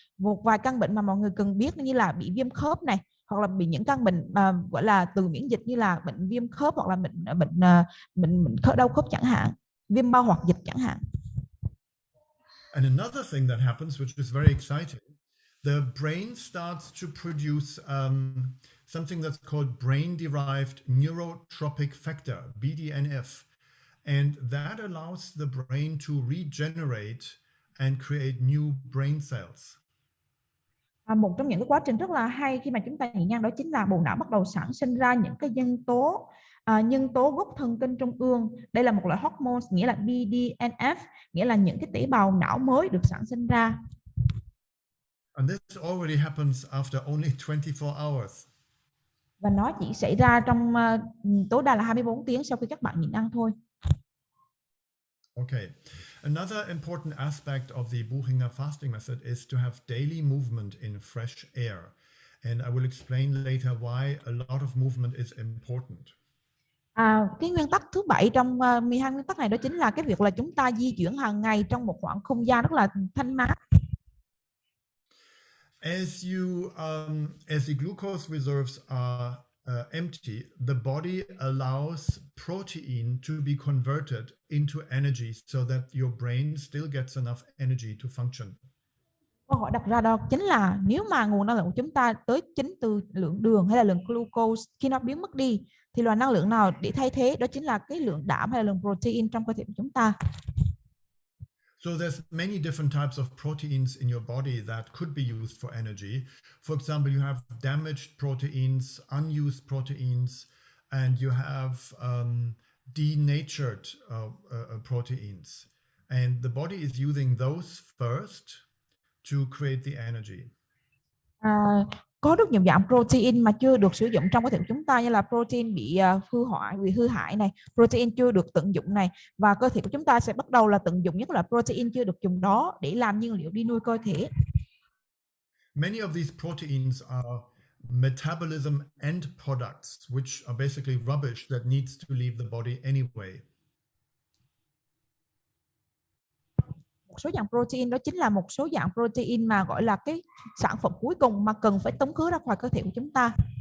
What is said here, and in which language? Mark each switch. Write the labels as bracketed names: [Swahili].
[Vietnamese] Một vài căn bệnh mà mọi người cần biết như là bị viêm khớp này, hoặc là bị những căn bệnh gọi là từ miễn dịch như là bệnh viêm khớp, hoặc là bệnh đau khớp chẳng hạn, viêm bao hoạt dịch chẳng hạn. [English] And another thing that happens, which is very exciting, the brain starts to produce something that's called brain-derived neurotropic factor, BDNF. And that allows the brain to regenerate and create new brain cells. [Vietnamese] Một trong những cái quá trình rất là hay khi mà chúng ta nhịn ăn đó chính là bộ não bắt đầu sản sinh ra những cái nhân tố gốc thần kinh trung ương. Đây là một loại hormone, nghĩa là BDNF, nghĩa là những cái tế bào não mới được sản sinh ra. [English] And this already happens after only 24 hours. [Vietnamese] Và nó chỉ xảy ra trong tối đa là 24 tiếng sau khi các bạn nhịn ăn thôi. [English] Okay. Another important aspect of the Buchinger fasting method is to have daily movement in fresh air. And I will explain later why a lot of movement is important. [Vietnamese] Cái nguyên tắc thứ 7 trong 12 nguyên tắc này đó chính là cái việc là chúng ta di chuyển hàng ngày trong một khoảng không gian rất là thanh mát. [English] As the glucose reserves are empty, the body allows protein to be converted into energy so that your brain still gets enough energy to function. [Vietnamese] câu hỏi đặt ra đó chính là nếu mà nguồn năng lượng của chúng ta tới chính từ lượng đường hay là lượng glucose, khi nó biến mất đi thì loại năng lượng nào để thay thế, đó chính là cái lượng đạm hay là lượng protein trong cơ thể của chúng ta. [English] So there's many different types of proteins in your body that could be used for energy. For example, you have damaged proteins, unused proteins, and you have denatured proteins. And the body is using those first to create the energy. [Vietnamese] Có rất nhiều dạng protein mà chưa được sử dụng trong cơ thể của chúng ta, như là protein bị hư hoại, bị hư hại này, protein chưa được tận dụng này, và cơ thể của chúng ta sẽ bắt đầu là tận dụng những loại protein chưa được dùng đó để làm nhiên liệu đi nuôi cơ thể. [English] Many of these proteins are metabolism end products, which are basically rubbish that needs to leave the body anyway. [Vietnamese] Một số dạng protein đó chính là một số dạng protein mà gọi là cái sản phẩm cuối cùng mà cần phải tống khứ ra khỏi cơ thể của chúng ta.